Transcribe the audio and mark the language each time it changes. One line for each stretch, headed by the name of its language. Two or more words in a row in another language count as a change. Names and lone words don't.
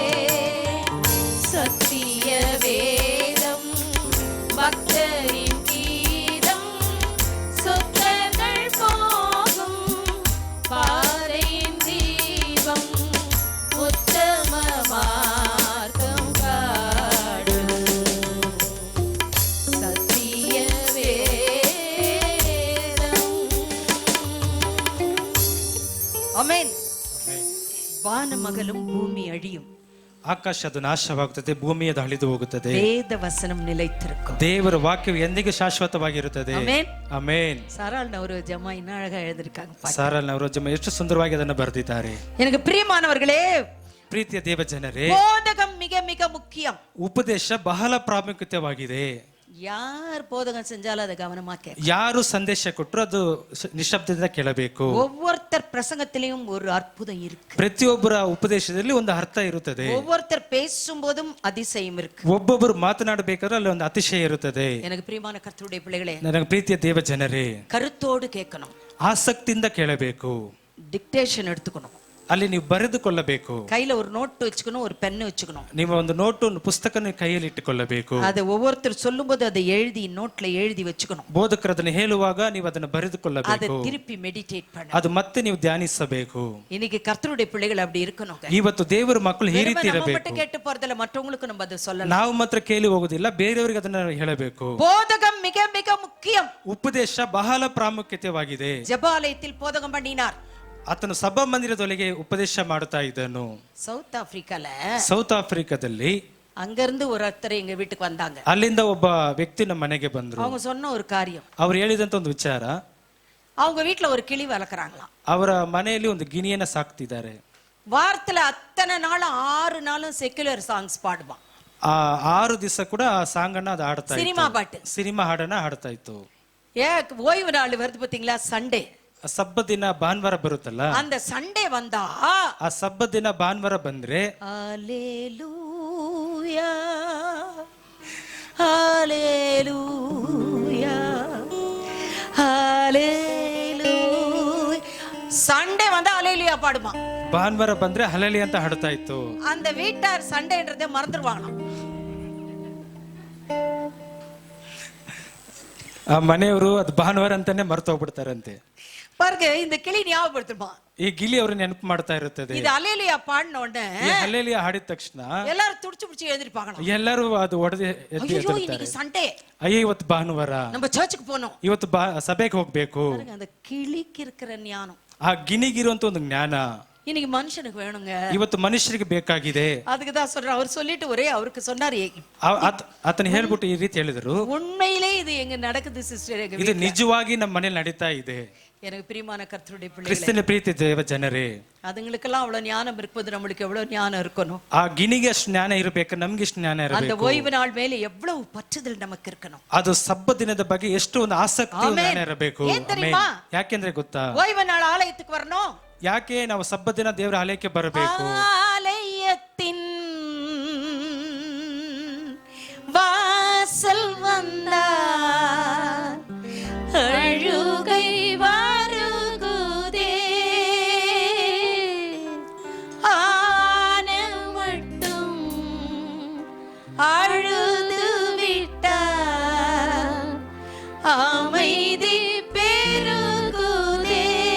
Tamil: சத்திய வேதம் பக்தரின் கீதம் சொற்கள் போகும் பாறையின் தீபம் உத்தம மார்க்கம் காடும். சத்திய வேதம். ஆமென். வானமகலும் பூமி அழியும்,
Kannada: ಆಕಾಶ ಅದು ನಾಶವಾಗುತ್ತದೆ, ಭೂಮಿಯದು ಅಳಿದು ಹೋಗುತ್ತದೆ,
Tamil: வேத வசனம் நிலைத்திருக்கும்.
Kannada: ದೇವರ ವಾಕ್ಯವು ಎಂದಿಗೂ ಶಾಶ್ವತವಾಗಿರುತ್ತದೆ. ಆಮೆನ್. ಆಮೆನ್.
Tamil: சாராள் ஒரு ஜமா இன்னும் அழகா எழுதிருக்காங்க.
Kannada: ಸಾರಲ್ ನವರೋಜಮ್ಮ ಎಷ್ಟು ಸುಂದರವಾಗಿ ಅದನ್ನು ಬರೆದಿದ್ದಾರೆ.
Tamil: எனக்கு பிரியமானவர்களே,
Kannada: ಪ್ರೀತಿಯ ದೇವ ಜನರೇ,
Tamil: போதகம் மிக மிக முக்கியம்.
Kannada: ಉಪದೇಶ ಬಹಳ ಪ್ರಾಮುಖ್ಯತೆವಾಗಿದೆ.
Tamil: யார் போதகம் செஞ்சாலும் அதை கவனமா கேட்க.
Kannada: ಯಾರು ಸಂದೇಶ ಕೊಟ್ಟರು ಅದು ನಿಶ್ಶಬ್ದದಿಂದ ಕೇಳಬೇಕು.
Tamil: ஒவ்வொருத்தர் பிரசங்கத்திலையும் ஒரு அற்புதம் இருக்கு.
Kannada: ಪ್ರತಿಯೊಬ್ಬರ ಉಪದೇಶದಲ್ಲಿ ಒಂದು ಅರ್ಥ ಇರುತ್ತದೆ.
Tamil: ஒவ்வொருத்தர் பேசும்போதும் அதிசயம் இருக்கு.
Kannada: ಒಬ್ಬೊಬ್ಬರು ಮಾತನಾಡಬೇಕಾದ್ರೆ ಅಲ್ಲಿ ಒಂದು ಅತಿಶಯ ಇರುತ್ತದೆ.
Tamil: எனக்கு பிரியமான கர்த்தருடைய பிள்ளைகளே,
Kannada: ನನಗೆ ಪ್ರೀತಿಯ ದೇವ ಜನರೇ,
Tamil: கருத்தோடு கேட்கணும்.
Kannada: ಆಸಕ್ತಿಯಿಂದ ಕೇಳಬೇಕು.
Tamil: டிக்டேஷன் எடுத்துக்கணும்.
Kannada: ಅಲ್ಲಿ ನೀವು ಬರೆದುಕೊಳ್ಳಬೇಕು.
Tamil: கையில ஒரு நோட் வச்சுக்கணும், ஒரு பென் வச்சுக்கணும்.
Kannada: ನೀವು ಒಂದು ನೋಟು ಒಂದು ಪುಸ್ತಕನ ಕೈಯಲ್ಲಿ ಇಟ್ಟುಕೊಳ್ಳಬೇಕು.
Tamil: அதை ஒவ்வொருத்தர் சொல்லும்போது அதை எழுதி நோட்ல எழுதி வச்சுக்கணும்.
Kannada: ಬೋಧಕರು ಅದನ್ನು ಹೇಳುವಾಗ ನೀವು ಅದನ್ನು
Tamil: அதை
Kannada: ಬರೆದುಕೊಳ್ಳಬೇಕು.
Tamil: திருப்பி மெடிடேட் பண்ண.
Kannada: ಅದು ಮತ್ತೆ ನೀವು ಧ್ಯಾನಿಸಬೇಕು.
Tamil: இன்னைக்கு கர்த்தருடைய பிள்ளைகள் அப்படி இருக்கணும்.
Kannada: ಇವತ್ತು ದೇವರ ಮಕ್ಕಳು ಈ ರೀತಿ
Tamil: நம்ம
Kannada: ಇರಬೇಕು.
Tamil: மட்டும் கேட்டு போறதில்ல, மற்றவங்களுக்கு நம்ம அதை சொல்லலாம்.
Kannada: ನಾವು ಮಾತ್ರ ಕೇಳಿ ಹೋಗುದಿಲ್ಲ, ಬೇರೆಯವರಿಗೆ ಅದನ್ನ ಹೇಳಬೇಕು.
Tamil: போதகம் மிக மிக முக்கியம்.
Kannada: ಉಪದೇಶ ಬಹಳ ಪ್ರಾಮುಖ್ಯತೆವಾಗಿದೆ.
Tamil: ஜெபாலயத்தில் போதகம் பண்ணினார்.
Kannada: ಆತನು ಸಭಾ ಮಂದಿರದೊಳಗೆ ಉಪದೇಶ ಮಾಡುತ್ತಾ ಇದ್ದನು.
Tamil: சவுத் ஆப்பிரிக்கால
Kannada: ಸೌತ್ ಆಫ್ರಿಕಾದಲ್ಲಿ
Tamil: அங்க இருந்து ஒருத்தர் எங்க வீட்டுக்கு வந்தாங்க.
Kannada: ಅಲ್ಲಿಂದ ಒಬ್ಬ ವ್ಯಕ್ತಿ ನಮ್ಮ ಮನೆಗೆ ಬಂದ್ರು.
Tamil: அவங்க சொன்ன ஒரு காரியம்,
Kannada: ಅವ್ರು ಹೇಳಿದಂತ ಒಂದು ವಿಚಾರ,
Tamil: அவங்க வீட்டுல ஒரு கிளி வளர்க்குறாங்களாம்.
Kannada: ಅವರ ಮನೆಯಲ್ಲಿ ಒಂದು ಗಿಣಿಯನ್ನ ಸಾಕ್ತಿದ್ದಾರೆ.
Tamil: வாரத்துல அத்தனை நாளும் 6 நாளும்
English: secular songs
Tamil: பாடுவான்.
Kannada: ಆ 6 ದಿವಸ ಕೂಡ ಆ ಸಾಂಗ್ ಅನ್ನ ಅದು ಹಾಡ್ತಾ ಇತ್ತು.
Tamil: சினிமா பாட்டு,
Kannada: ಸಿನಿಮಾ ಹಾಡನ್ನ ಹಾಡ್ತಾ ಇತ್ತು.
Tamil: ஓய்வு நாள் வருது பாத்தீங்களா, சண்டே.
Kannada: ಸಬ್ಬ ದಿನ ಭಾನುವಾರ ಬರುತ್ತಲ್ಲ,
Tamil: அந்த சண்டே வந்தா
Kannada: ಆ ಸಬ್ಬ ದಿನ ಭಾನುವಾರ ಬಂದ್ರೆ
Tamil: ஹalleluya ஹalleluya ஹalleluya. சண்டே வந்தா ஹalleluya பாடுமா.
Kannada: ಭಾನುವಾರ ಬಂದ್ರೆ ಹಲಲಿ ಅಂತ ಹಾಡ್ತಾ ಇತ್ತು.
Tamil: அந்த வீட்டார் சண்டேன்றதை மறந்துடுவாங்களாம்.
Kannada: ಆ ಮನೆಯವರು ಅದು ಭಾನುವಾರ ಅಂತಾನೆ ಮರ್ತು ಹೋಗ್ಬಿಡ್ತಾರಂತೆ.
Tamil: பாருங்க, இந்த கிளி ஞாபகப்படுத்துமா,
Kannada: ಈ ಗಿಳಿ ಅವ್ರ ನೆನಪು ಮಾಡ್ತಾ ಇರುತ್ತದೆ.
Tamil: இது ஹalleluya பாடின உடனே
Kannada: ಈ ಹಲ್ಲೆಲೂಯಾ ಹಾಡಿದ ತಕ್ಷಣ
Tamil: எல்லாரும் துடிச்சு பிடிச்சு எழுந்திருப்பாங்களாம்.
Kannada: ಎಲ್ಲರೂ ಅದು ಒಡೆದು ಎದ್ದು
Tamil: ஐயோ
Kannada: ಎದ್ದೇಳ್ತಾರೆ.
Tamil: இன்னைக்கு சண்டே,
Kannada: ಅಯ್ಯೋ ಇವತ್ತು ಭಾನುವಾರ,
Tamil: நம்ம சர்ச்சுக்கு போனோம்.
Kannada: ಇವತ್ತು ಸಭೆಗೆ ಹೋಗ್ಬೇಕು.
Tamil: பாருங்க, அந்த கிளிக்கு இருக்கிற ஞானம்
Kannada: ಆ ಗಿಣಿಗಿರುವಂತ ಒಂದು ಜ್ಞಾನ
Tamil: இன்னைக்கு மனுஷனுக்கு வேணுங்க.
Kannada: ಇವತ್ತು ಮನುಷ್ಯರಿಗೆ ಬೇಕಾಗಿದೆ.
Tamil: அதுக்கு தான் சொல்றேன். அவர் சொல்லிட்டு ஒரே அவருக்கு சொன்னாரு,
Kannada: ಆತನ ಹೇಳ್ಬಿಟ್ಟು ಈ ರೀತಿ ಹೇಳಿದ್ರು,
Tamil: உண்மையிலே இது எங்க நடக்குது சிஸ்டர், எங்க
Kannada: ಇದು
Tamil: வீட்ல.
Kannada: ನಿಜವಾಗಿ ನಮ್ಮ ಮನೇಲಿ ನಡೀತಾ ಇದೆ.
Tamil: எனக்கு பிரியமான கர்த்தருடைய பிள்ளைகளே,
Kannada: ಕ್ರಿಸ್ತನ ಪ್ರೀತಿ ದೇವ ಜನರೇ,
Tamil: அதுங்களுக்கெல்லாம் அவ்வளவு ஞானம் இருக்கும்போது நம்மளுக்கு எவ்வளவு ஞானம் இருக்கணும்.
Kannada: ಆ ಗಿಣಿಗೆ ಅಷ್ಟು ಜ್ಞಾನ ಇರಬೇಕು, ನಮ್ಗೆ ಇಷ್ಟು ಜ್ಞಾನ
Tamil: அந்த
Kannada: ಇರಬೇಕು.
Tamil: ஓய்வு நாள் மேல எவ்வளவு பற்றுதல் நமக்கு இருக்கணும்.
Kannada: ಅದು ಸಬ್ಬ ದಿನದ ಬಗ್ಗೆ ಎಷ್ಟು ಒಂದು ಆಸಕ್ತಿ ಆಮೆನ್. ಜ್ಞಾನ ಇರಬೇಕು.
Tamil: ಏನ್ தெரியுமா?
Kannada: ಯಾಕೆಂದ್ರೆ ಗೊತ್ತಾ,
Tamil: ஓய்வு நாள் ஆலயத்துக்கு வரணும்.
Kannada: ಯಾಕೆ ನಾವು ಸಬ್ಬ ದಿನ ದೇವರ ಆಲಯಕ್ಕೆ ಬರಬೇಕು?
Tamil: ஆலயத்தின் வாசல் வந்தார் அழுகை வருகுதே, ஆன மட்டும் அழுது விட்டார் அமைதி பெருகுதே.